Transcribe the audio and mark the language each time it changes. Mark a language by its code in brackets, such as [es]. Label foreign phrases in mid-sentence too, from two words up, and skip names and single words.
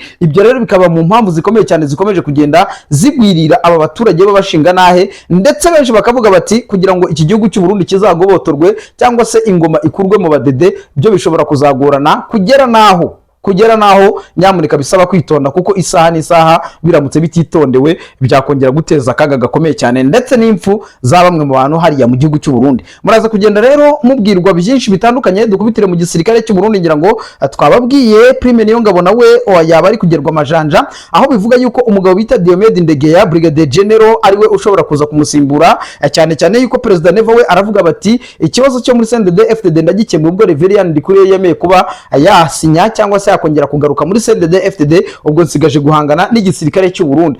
[rw] Ibyo rero bikaba mu mpamvu zikomeye cyane zikomeje kugenda zigwirira aba baturage b'abashinga nahe, ndetse benshi bakavuga bati kugira ngo iki gihugu cy'u Burundi kizagobotorwe cyangwa se ingoma ikurwe mu badede byo bishobora kuzagorana kugera naho kugera naho nyamuneka bisaba kwitonda, kuko isaha n'isaha biramutse bititondewe byakongera guteza akaga gakomeye cyane ndetse n'impfu za bamwe mu bantu hariya mu gihugu cy'u Burundi. Muraza kugenda rero mubwirwa byinshi bitandukanye. Dukubitire mu gisirikare cy'u Burundi, ngira ngo twababwiye Prime Niyongabo nawe yaba ari kugerwa amajanja, aho bivuga yuko umugabo bita Diomede Ndegeya Brigadier General ariwe ushobora kuza kumusimbura, cyane cyane yuko Perezida Neva we aravuga bati ikibazo cyo muri CNDD-FDD ndagikemura ubwo Reverien Ndikuriyo yemeye kuba yasinya cyangwa se yakongera kugaruka muri CNDD-FDD, ubwo nsigaje guhangana n'igisirikare cy'u Burundi.